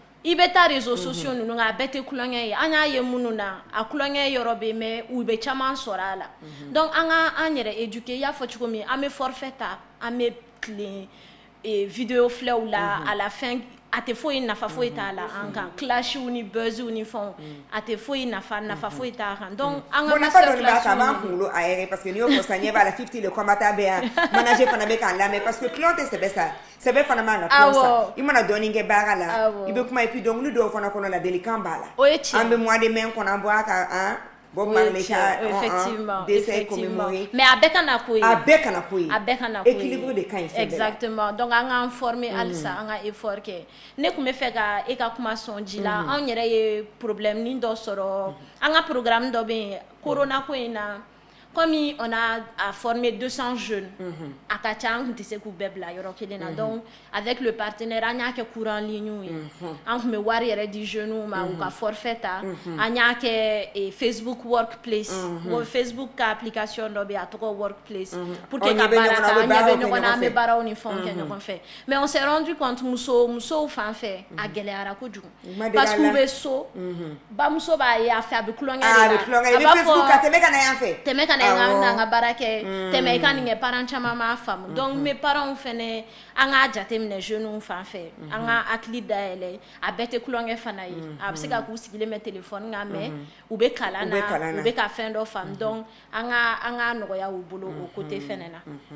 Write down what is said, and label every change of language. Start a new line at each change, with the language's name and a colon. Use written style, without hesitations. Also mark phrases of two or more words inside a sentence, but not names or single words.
Bambara: i bɛ taa
French: réseaux sociaux
Bambara: ninnu kan a bɛɛ tɛ kulonkɛ ye an y'a ye minnu na a kulonkɛ yɔrɔ bɛ mais u bɛ caman sɔrɔ a la donc an ka an yɛrɛ éduquer i y'a fɔ cogo min an bɛ forfait ta an bɛ tilen vidéo filɛw la
French: à la fin
Bambara: a tɛ foyi nafa foyi t'a la an kan clash ni buzz ni fɛnw a tɛ foyi nafa foyi t'a kan donc an ka nafa dɔɔni b'a kan b'an kunkolo a yɛrɛ
French: parce que
Bambara: n'i y'o fɔ sisan ɲɛ b'a la
French: 50 le combattant
Bambara: bɛ yan manager fana bɛ k'an lamɛn
French: parce que
Bambara: client tɛ sɛbɛ sa sɛbɛ fana man ka client sa i mana dɔɔni kɛ baara la i bɛ kuma
French: et puis
Bambara: dɔnkili dɔw fana kɔnɔ ladilikan b'a la an bɛ
French: mois de mai
Bambara: kɔnɔ an bɔ a kan Bob Marley
French: effectivement décès commémoré
Bambara: mais a bɛɛ kana ko ye
French: équilibre de kan exactement donc
Bambara: an k'an former halisa an ka effort kɛ ne tun bɛ fɛ ka e ka kuma sɔn ji la anw yɛrɛ ye problème ni dɔ sɔrɔ an ka programme dɔ bɛ yen corona ko in na
French: comme on a formé 200 jeunes à
Bambara: ka ca an tun tɛ se k'u bɛɛ bila yɔrɔ kelen na
French: donc avec le partenaire
Bambara: an y'a kɛ
French: cours en ligne
Bambara: ye an tun bɛ wari yɛrɛ di jeunes ma u ka forfait ta an y'a kɛ Facebook workplace Facebook ka application dɔ bɛ yen a tɔgɔ workplace
French: pour que
Bambara: ka baara kɛ an ɲɛ bɛ ɲɔgɔn na an bɛ baaraw ni fɛnw kɛ ɲɔgɔn fɛ
French: mais on s'est rendu compte
Bambara: musow fan fɛ a gɛlɛyara kojugu
French: parce que
Bambara: u bɛ so bamuso b'a ye a fɛ a bɛ tulonkɛ de la a b'a fɔ tɛmɛ ka na yan fɛ tɛmɛ ka na an ka baara kɛ tɛmɛ i ka nin kɛ parents caman m'a faamu
French: donc mes parents
Bambara: fɛnɛ an k'a jateminɛ jeunes fan fɛ an ka hakili dayɛlɛ a bɛɛ tɛ tulonkɛ fana ye a bɛ se ka k'u sigilen bɛ téléphone kan mais u bɛ kalan na u bɛ ka fɛn dɔ faamu donc an ka nɔgɔya u bolo o côté fɛnɛ na